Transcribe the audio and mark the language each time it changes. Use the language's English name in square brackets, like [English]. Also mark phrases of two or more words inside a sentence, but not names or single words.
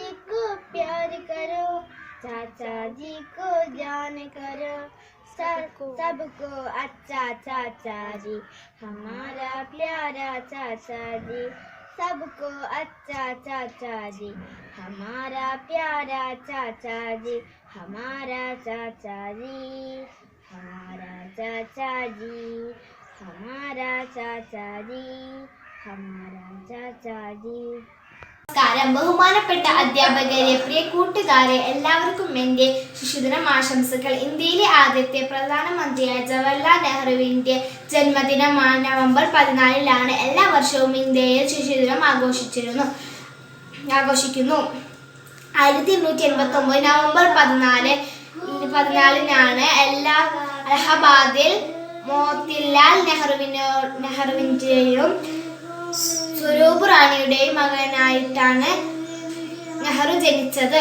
[Hindi] को प्यार करो, चाचा जी को ध्यान करो, सबको अच्छा चाचा जी, हमारा प्यारा चाचा जी, सबको अच्छा चाचा जी, हमारा प्यारा चाचा जी, हमारा चाचा जी, हमारा चाचा जी, हमारा चाचा जी, हमारा चाचा जी। [Malayalam] നമസ്കാരം. ബഹുമാനപ്പെട്ട അധ്യാപകരെ, പ്രിയ കൂട്ടുകാരെ, എല്ലാവർക്കും എൻ്റെ ശിശുദിനം ആശംസകൾ. ഇന്ത്യയിലെ ആദ്യത്തെ പ്രധാനമന്ത്രിയായ ജവഹർലാൽ നെഹ്റുവിൻ്റെ ജന്മദിനമാണ് നവംബർ 14-ലാണ്. എല്ലാ വർഷവും ഇന്ത്യയിൽ ശിശുദിനം ആഘോഷിക്കുന്നു. 1889 നവംബർ 14-നാണ് അലഹബാദിൽ മോത്തിലാൽ നെഹ്റുവിൻ്റെയും സ്വരൂപ് റാണിയുടെയും മകനായിട്ടാണ് നെഹ്റു ജനിച്ചത്.